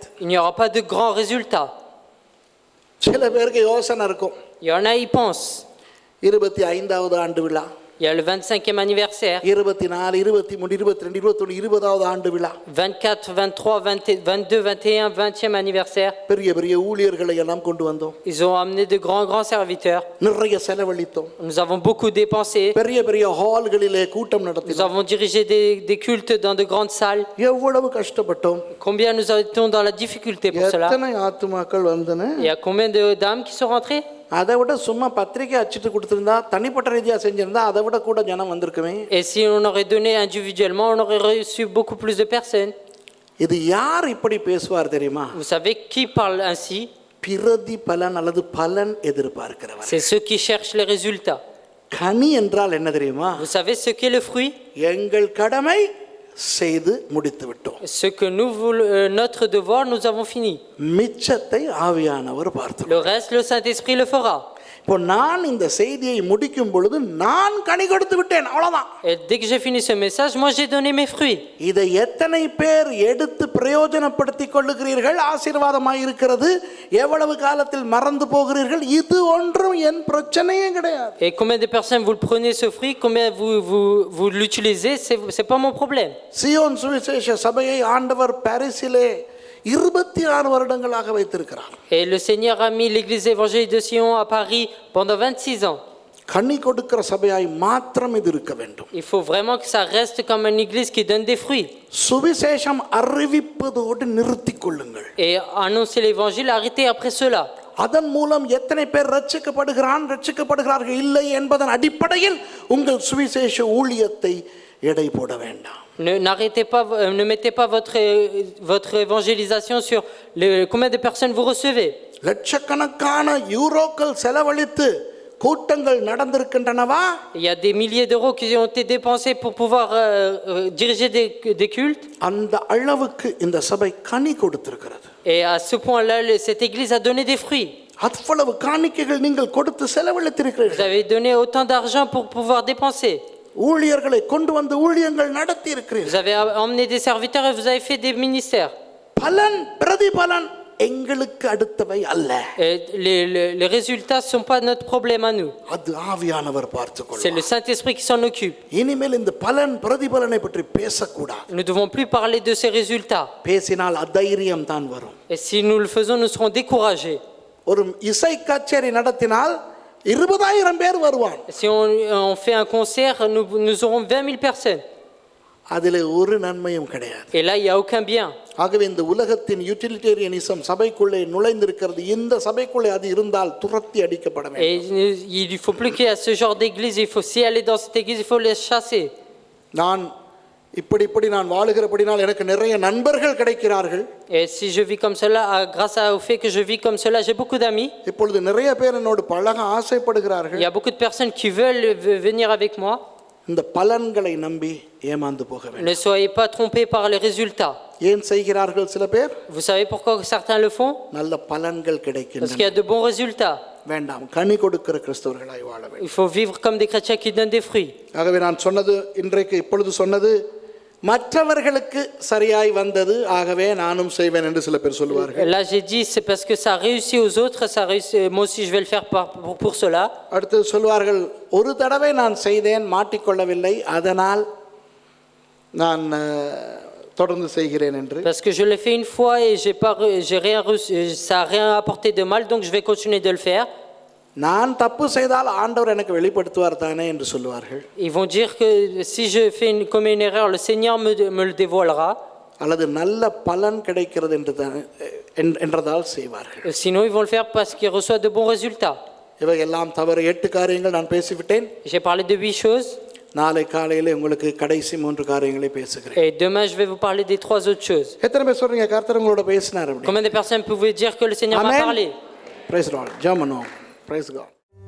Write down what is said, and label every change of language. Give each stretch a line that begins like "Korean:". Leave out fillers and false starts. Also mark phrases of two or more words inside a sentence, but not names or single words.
French: il n'y aura pas de grands résultats.
Tamil: சில பேருக்கு யோசனை இருக்கும்.
French: Il y en a, ils pensent.
Tamil: 25வது ஆண்டு விழா,
French: Il y a le 25e anniversaire,
Tamil: 24, 23, 22, 21, 20வது ஆண்டு விழா,
French: 24, 23, 22, 21, 20e anniversaire.
Tamil: பெரிய பெரிய ஊழியர்களை எல்லாம் கொண்டு வந்தோம்.
French: Ils ont amené de grands serviteurs.
Tamil: நிறைய செலவழித்தோம்.
French: Nous avons beaucoup dépensé.
Tamil: பெரிய பெரிய ஹால்களிலே கூட்டம்
French: Nous
Tamil: நடத்தினோம்.
French: avons dirigé des cultes dans de grandes salles.
Tamil: எவ்வளவு கஷ்டப்பட்டோம்.
French: Combien nous étions dans la difficulté pour cela?
Tamil: எத்தனை ஆத்துமாக்கள் வந்தன.
French: Il y a combien d'âmes qui sont rentrées?
Tamil: அதை விட சும்மா பத்திரிக்கை அச்சிட்டு கொடுத்திருந்தா, தனிப்பட்ட ரீதியா செஞ்சிருந்தா அதை விட கூட ஜனம் வந்திருக்குமே.
French: Et si on aurait donné individuellement, on aurait reçu beaucoup plus de personnes.
Tamil: இது யார் இப்படி பேசுவார் தெரியுமா?
French: Vous savez qui parle ainsi?
Tamil: பிரதிபலன் அல்லது பலன் எதிர்பார்க்கிறவர்.
French: C'est ceux qui cherchent les résultats.
Tamil: கனி என்றால் என்ன தெரியுமா?
French: Vous savez ce qu'est le fruit?
Tamil: எங்கள் கடமை செய்து முடித்து விட்டோம்.
French: Ce que notre devoir, nous avons fini.
Tamil: மிச்சத்தை ஆவியானவர் பார்த்தார்.
French: Le reste, le Saint-Esprit le fera.
Tamil: இப்போ நான் இந்த செய்தியை முடிக்கும் பொழுது நான் கனி கொடுத்து விட்டேன், அவ்வளவுதான்.
French: Et dès que j'ai fini ce message, moi j'ai donné mes fruits.
Tamil: இதை எத்தனை பேர் எடுத்து பிரயோஜனப்படுத்திக் கொள்ளுகிறீர்கள், ஆசீர்வாதமாய் இருக்கிறது, எவ்வளவு காலத்தில் மறந்து போகிறீர்கள், இது ஒன்றும் என் பிரச்சனையே கிடையாது.
French: Et combien de personnes vous le prenez ce fruit, combien vous l'utilisez, c'est pas mon problème.
Tamil: சியோன் சுவிசேஷ சபையை ஆண்டவர் பாரிஸிலே 26 வருடங்களாக வைத்திருக்கிறார்.
French: Et le Seigneur a mis l'église évangélique de Sion à Paris pendant 26 ans.
Tamil: கனி கொடுக்கிற சபையாய் மாத்திரம் இது இருக்க வேண்டும்.
French: Il faut vraiment que ça reste comme une église qui donne des fruits.
Tamil: சுவிசேஷம் அறிவிப்பதோடு நிறுத்திக் கொள்ளுங்கள்.
French: Et annoncer l'évangile, arrêtez après cela.
Tamil: அதன் மூலம் எத்தனை பேர் ரட்சிக்கப்படுகிறார்கள் இல்லை என்பதன் அடிப்படையில் உங்கள் சுவிசேஷ ஊழியத்தை எடை போட வேண்டாம்.
French: Ne mettez pas votre évangélisation sur combien de personnes vous recevez.
Tamil: லட்சக்கணக்கான யூரோக்கள் செலவழித்து கூட்டங்கள் நடந்திருக்கின்றனவா?
French: Il y a des milliers d'euros qui ont été dépensés pour pouvoir diriger des cultes.
Tamil: அந்த அளவுக்கு இந்த சபை கனி கொடுத்திருக்கிறது.
French: Et à ce point-là, cette église a donné des fruits.
Tamil: அவ்வளவு காணிக்கைகள் நீங்கள் கொடுத்து
French: Vous
Tamil: செலவழித்திருக்கிறீர்கள்.
French: avez donné autant d'argent pour pouvoir dépenser.
Tamil: ஊழியர்களை கொண்டு வந்து ஊழியங்கள் நடத்தி
French: Vous
Tamil: இருக்கிறீர்கள்.
French: avez emmené des serviteurs et vous avez fait des ministères.
Tamil: பலன் பிரதிபலன் எங்களுக்கு அடுத்தவை அல்ல.
French: Et les résultats ne sont pas notre problème à nous.
Tamil: அது ஆவியானவர்
French: C'est
Tamil: பார்த்துக்கொள்வார்.
French: le Saint-Esprit qui s'en occupe.
Tamil: இனிமேல் இந்த பலன் பிரதிபலனை பற்றி பேசக்கூடாது.
French: Nous ne devons plus parler de ces résultats.
Tamil: பேசினால் அதைரியம் தான் வரும்.
French: Et si nous le faisons, nous serons découragés.
Tamil: ஒரு இசை கச்சேரி நடத்தினால் 20,000 பேர் வருவான்.
French: Si on fait un concert, nous aurons 20 000 personnes.
Tamil: அதிலே ஒரு நன்மையும் கிடையாது.
French: Et là, il n'y a aucun bien.
Tamil: ஆகவே இந்த உலகத்தின் யூட்டிலிட்டேரியனிசம் சபைக்குள்ளே நுழைந்திருக்கிறது. இந்த சபைக்குள்ளே அது இருந்தால் துரத்தி அடிக்கப்பட வேண்டும்.
French: Et il ne faut plus qu'il y ait ce genre d'église. Il faut, si aller dans cette église, il faut les chasser.
Tamil: நான் இப்படி நான் வாழுகிறபடினால் எனக்கு நிறைய நண்பர்கள் கிடைக்கிறார்கள்.
French: Et si je vis comme cela, grâce au fait que je vis comme cela, j'ai beaucoup d'amis.
Tamil: இப்பொழுது நிறைய பேர் என்னோடு பழக ஆசைப்படுகிறார்கள்.
French: Il y a beaucoup de personnes qui veulent venir avec moi.
Tamil: இந்த பலன்களை நம்பி ஏமாந்து போக வேண்டாம்.
French: Ne soyez pas trompés par les résultats.
Tamil: ஏன் செய்கிறார்கள் சில பேர்?
French: Vous savez pourquoi certains le font?
Tamil: நல்ல பலன்கள்
French: Parce qu'il
Tamil: கிடைக்கின்றன.
French: y a de bons résultats.
Tamil: வேண்டாம், கனி கொடுக்கிற கிறிஸ்தவர்களாய் வாழ வேண்டும்.
French: Il faut vivre comme des chrétiens qui donnent des fruits.
Tamil: ஆகவே நான் சொன்னது இன்றைக்கு இப்பொழுது சொன்னது மற்றவர்களுக்கு சரியாய் வந்தது, ஆகவே நானும் செய்வேன் என்று சில பேர் சொல்லுவார்கள்.
French: Là, j'ai dit, c'est parce que ça réussit aux autres, ça réussit, moi aussi je vais le faire pour cela.
Tamil: அடுத்து சொல்வார்கள், ஒரு தடவை நான் செய்தேன், மாட்டிக்கொள்ளவில்லை, அதனால் நான் தொடர்ந்து செய்கிறேன் என்று.
French: Parce que je l'ai fait une fois et j'ai rien reçu, ça n'a rien apporté de mal, donc je vais continuer de le faire.
Tamil: நான் தப்பு செய்தால் ஆண்டவர் எனக்கு வெளிப்படுத்துவார் தானே என்று சொல்லுவார்கள்.
French: Ils vont dire que si je commets une erreur, le Seigneur me le dévoilera.
Tamil: அல்லது நல்ல பலன் கிடைக்கிறது என்றதால் செய்வார்கள்.
French: Sinon, ils vont le faire parce qu'ils reçoivent de bons résultats.
Tamil: இவையெல்லாம் தவறு. 8 காரியங்கள் நான் பேசிவிட்டேன்.
French: J'ai parlé de 8 choses.
Tamil: நாளை காலையில் உங்களுக்கு கடைசி 3 காரியங்களை பேசுகிறேன்.
French: Et demain, je vais vous parler des 3 autres choses.
Tamil: எத்தனை பேர் சொல்றீங்க கர்த்தர் உங்களோட பேசினார் அப்படி?
French: Combien de personnes pouvaient dire que le Seigneur m'a parlé?
English: Praise the Lord.
Tamil: ஜெபம் பண்ணுவோம்.
English: Praise God.